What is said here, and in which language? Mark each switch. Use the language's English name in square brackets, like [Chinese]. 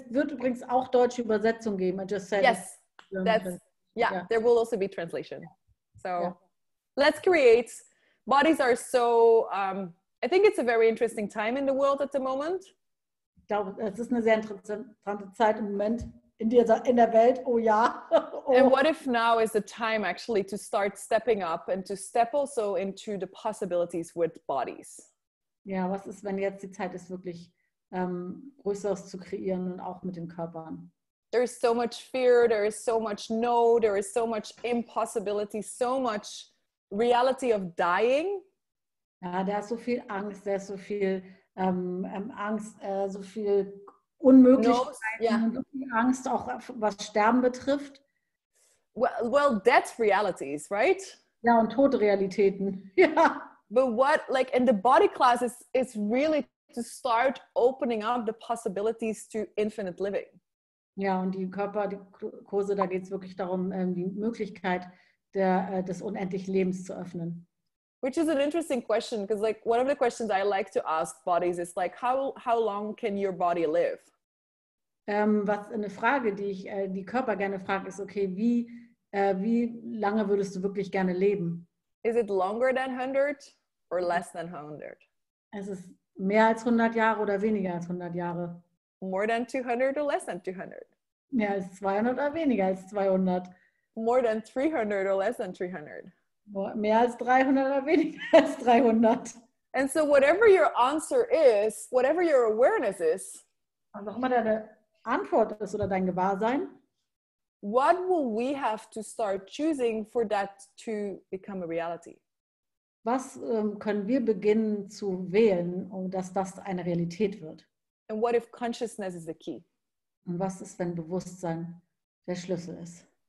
[German] Es wird übrigens auch deutsche Übersetzung geben. [English] I just said yes, there will also be translation. So let's create. Bodies are so, I think it's a very interesting time in the world at the moment. [German] Ich glaube, es ist eine sehr interessante Zeit im Moment in der Welt. Oh ja. Oh. [English] And what if now is the time actually to start stepping up and to step also into the possibilities with bodies? [German] Ja, was ist, wenn jetzt die Zeit ist, wirklich Größeres zu kreieren und auch mit den Körpern? [English] There is so much fear, there is so much no, there is so much impossibility, so much reality of dying. [German] Ja, da ist so viel Angst, da ist so viel Angst, so viel Unmöglichkeiten und so viel Angst, auch was Sterben betrifft. [English] Well, death realities, right? [German] Ja, und Todrealitäten. Ja. [English] But what, like, and the Bodyclass is really to start opening up the possibilities to infinite living. [German] Ja, und die Kurse, da geht es wirklich darum, die Möglichkeit des unendlichen Lebens zu öffnen. [English] Which is an interesting question, because like one of the questions I like to ask bodies is like, how long can your body live? [German] Was eine Frage, die ich die Körper gerne frage, ist, okay, wie lange würdest du wirklich gerne leben? [English] Is it longer than 100 or less than 100? [German] Es ist mehr als 100 Jahre oder weniger als 100 Jahre? [English] More than 200 or less than 200? [German] Mehr als 200 oder weniger als 200? [English] More than 300 or less than 300? [German] Mehr als 300 oder weniger als 300? [English] And so whatever your answer is, whatever your awareness is, [German] was auch immer deine Antwort ist oder dein Gewahrsein, [English] what will we have to start choosing for that to become a reality? [German] Was können wir beginnen zu wählen, dass das eine Realität wird? [English] And what if consciousness is the key? [German] Und was ist, wenn Bewusstsein der Schlüssel ist?